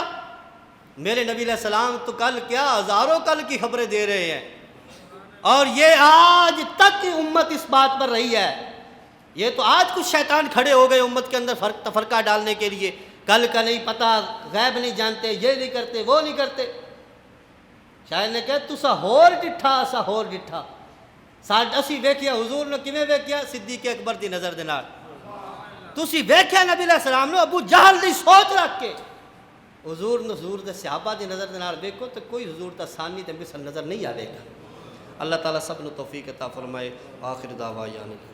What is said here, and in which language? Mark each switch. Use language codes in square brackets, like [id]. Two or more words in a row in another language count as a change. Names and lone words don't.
[ur] میرے نبی علیہ السلام تو کل کیا ہزاروں کل کی خبریں دے رہے ہیں، اور یہ آج تک امت اس بات پر رہی ہے. یہ تو آج کچھ شیطان کھڑے ہو گئے امت کے اندر تفرقہ ڈالنے کے لیے، کل کا نہیں پتا، غیب نہیں جانتے، یہ نہیں کرتے، وہ نہیں کرتے. [pa] شاید نے کہا تسا ہور ڈٹھا اسا ہور ڈٹھا. اسی ویکھیا حضور نے کیویں ویکھیا؟ صدیق اکبر دی نظر دے نال. تسی ویکھیا نبی علیہ السلام نے ابو جہل دی سوچ رکھ کے، حضور دے صحابہ دی نظر دے نال ویکھو تو کوئی حضور دا ثانی تے مثل نظر نہیں آئے گا. اللہ تعالیٰ سب نو توفیق عطا فرمائے. [ar] آخر دعوانا